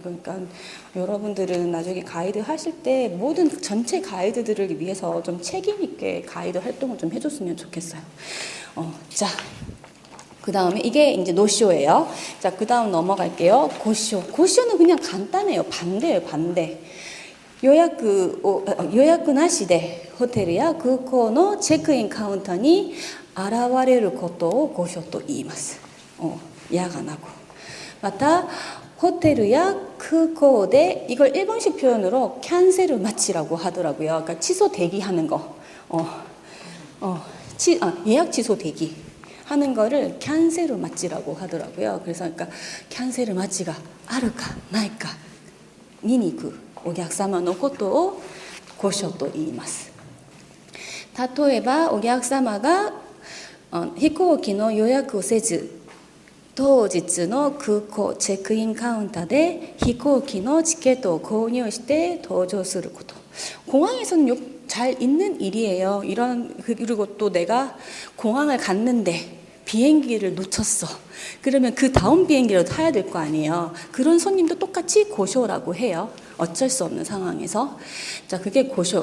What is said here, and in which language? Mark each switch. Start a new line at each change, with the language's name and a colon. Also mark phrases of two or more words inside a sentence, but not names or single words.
Korean: 그러니까 여러분들은 나중에 가이드 하실 때 모든 전체 가이드들을 위해서 좀 책임 있게 가이드 활동을 좀 해줬으면 좋겠어요. 자. 그 다음에 이게 이제 노쇼예요. 자, 그 다음 넘어갈게요. 고쇼. 고쇼는 그냥 간단해요. 반대예요, 반대. 요약
Japanese: なしでホテルや空港のチェックインカウンターに現れることをゴショと言います。
Korean: 예약 안 하고.
Japanese: またホテルや空港で
Korean: 이걸 일본식 표현으로 캔슬 마치라고 하더라고요. 그러니까 취소 대기하는 거. 예약 취소 대기. 하는 거를 캔셀 마치라고 하더라고요. 그래서 그러니까 캔셀 마치가
Japanese: あるかないか見に行くお客様のことを故障と言います。例えばお客様が飛行機の予約をせず当日の空港チェックインカウンターで飛行機のチケットを購入して搭乗すること.
Korean: 공항에서는 잘 있는 일이에요. 그리고 또 내가 공항을 갔는데 비행기를 놓쳤어. 그러면 그 다음 비행기로 타야 될 거 아니에요. 그런 손님도 똑같이 고쇼라고 해요. 어쩔 수 없는 상황에서. 자, 그게 고쇼.